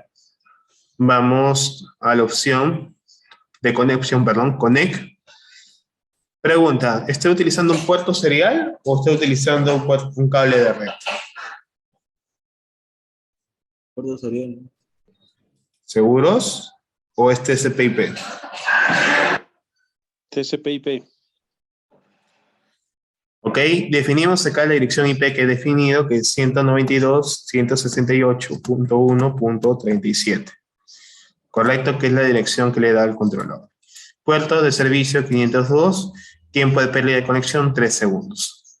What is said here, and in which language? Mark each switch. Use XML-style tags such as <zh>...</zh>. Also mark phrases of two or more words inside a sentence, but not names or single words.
<es>Vamos a la opción de conexión, perdón, Connect. Pregunta, ¿estoy utilizando un puerto serial o estoy utilizando un cable de red? Puerto serial. ¿Seguros? ¿O es TCP/IP? TCP/IP. Ok, definimos acá la dirección IP que he definido, que es 192.168.1.37. Correcto, que es la dirección que le da el controlador. Puerto de servicio 502, tiempo de pérdida de conexión 3 segundos.</es>